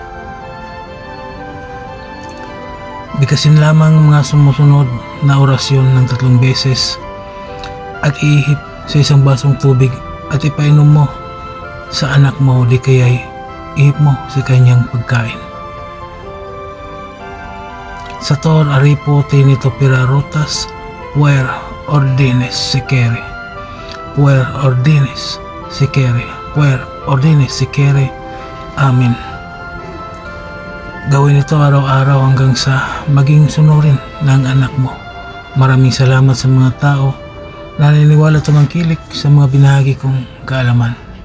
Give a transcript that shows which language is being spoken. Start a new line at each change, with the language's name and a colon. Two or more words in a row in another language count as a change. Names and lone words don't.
Filipino: Bigkasin lamang mga sumusunod na orasyon ng 3 beses at iihip sa isang basong tubig at ipainom mo sa anak mo, di kaya'y ihip mo sa kanyang pagkain.
Latin: Sator aripo tinito pirarutas puer ordines secere, puer ordines secere, puer ordines secere. Amen.
Filipino: Gawin ito araw-araw hanggang sa maging sunurin ng anak mo. Maraming salamat sa mga tao na naniniwala at tumangkilik sa mga binahagi kong kaalaman.